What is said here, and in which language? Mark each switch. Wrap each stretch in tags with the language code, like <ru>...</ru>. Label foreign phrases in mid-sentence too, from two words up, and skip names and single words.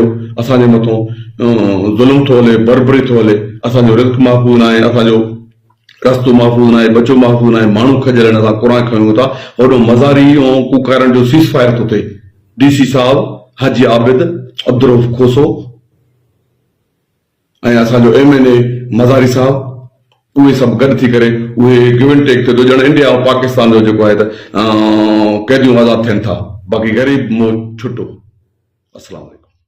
<sd>असांजे मथां ज़ुल्म थो हले, बर्बरी थो हले, असांजो रिज़्क महफ़ूज़ न आहे, असांजो रस्तो महफ़ूज़ न आहे, बचो महफ़ूज़ न आहे, माण्हू खॼियल आहिनि, असां क़ुर खयूं था। होॾो मज़ारी ऐं कुकारनि जो सीज़ फायर थो थिए। DC साहब हाजी आबिद अब्दुल रऊफ़ खोसो ऐं असांजो MNA मज़ारी साहब, उहे सभु गॾु थी करे उहे</sd> <en>give and take</en> <sd>थियो। ॼण इंडिया ऐं पाकिस्तान जो जेको आहे त क़ैदियूं आज़ादु थियनि था, बाक़ी ग़रीब छुटो।</sd> <ar>السلام عليكم.</ar>